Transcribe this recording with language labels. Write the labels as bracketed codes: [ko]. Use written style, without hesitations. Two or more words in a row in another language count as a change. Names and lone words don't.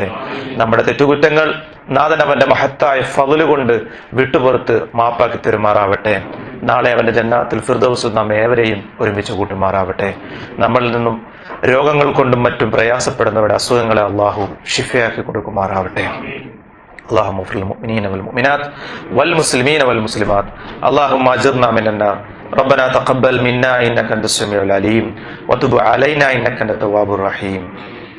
[ml] നമ്മുടെ തെറ്റുകുറ്റങ്ങൾ നാഥൻ അവന്റെ മഹത്തായ ഫള് കൊണ്ട് വിട്ടുപുറത്ത് മാപ്പാക്കി തരുമാറാവട്ടെ. നാളെ അവന്റെ ജന്നാത്തുൽ ഫിർദൗസ് നാം ഏവരെയും ഒരുമിച്ച് കൂട്ടുമാറാവട്ടെ. നമ്മളിൽ നിന്നും രോഗങ്ങൾ കൊണ്ടും മറ്റും പ്രയാസപ്പെടുന്നവരുടെ അസുഖങ്ങളെ അള്ളാഹു ഷിഫയാക്കി കൊടുക്കുമാറാവട്ടെ. [ar] اللهم اغفر للمؤمنين والمؤمنات والمسلمين والمسلمات اللهم اجرنا من النار ربنا تقبل منا انك انت السميع العليم وتب علينا انك انت التواب الرحيم